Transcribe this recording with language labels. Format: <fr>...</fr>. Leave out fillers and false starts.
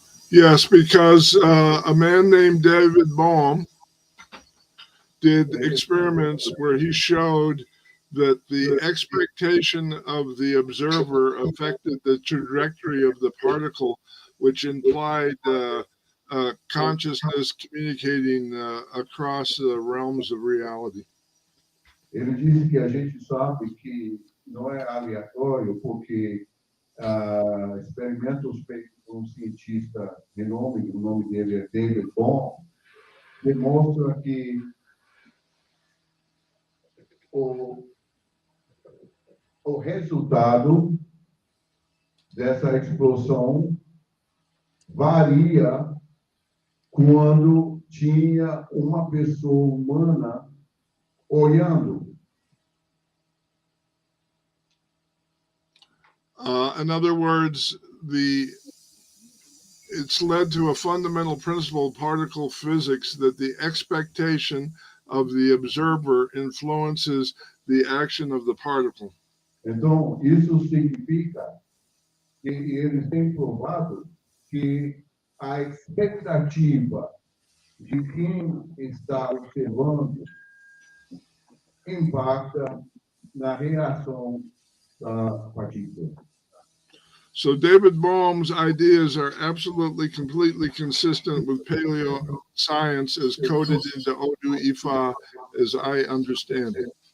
<en>Yes, because a man named David Bohm did experiments where he showed that the expectation of the observer affected the trajectory of the particle, which implied consciousness communicating across the realms of reality.</en> <pt>Ele disse que a gente sabe que não é aleatório, porque experimentos feitos por um cientista de nome, o nome dele é David Bohm, demonstra que o resultado dessa explosão varia quando tinha uma pessoa humana olhando.</pt> <en>In other words, it's led to a fundamental principle of particle physics that the expectation of the observer influences the action of the particle.</en> <pt>Então, isso significa que eles têm provado que a expectativa de quem está observando impacta na reação da partícula.</pt> <en>So David Bohm's ideas are absolutely, completely consistent with paleoscience as coded into Odu Ifá, as I understand it.</en>